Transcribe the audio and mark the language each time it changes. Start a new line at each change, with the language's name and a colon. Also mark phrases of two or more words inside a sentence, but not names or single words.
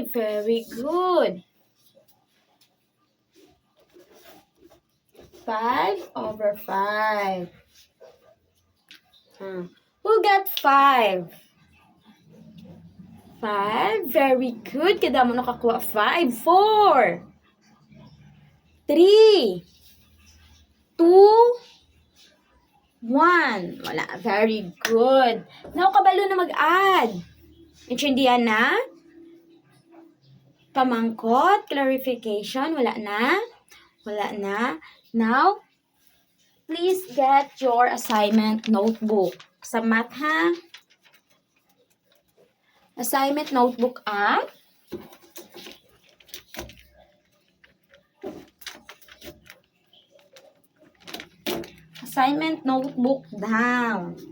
English: Very good. 5 over 5. Who got 5? 5. Very good.
Hiligaynon: Kada mo nakakuha 5. 4. 3. 2. 1. Wala.
English: Very good. Now,
Hiligaynon: kabalo na mag-add. Intindihan na? Pamangkot, clarification, wala na. Wala na.
English: Now, please get your assignment notebook.
Hiligaynon: Sa math, ha?
English: Assignment notebook up. Assignment notebook down.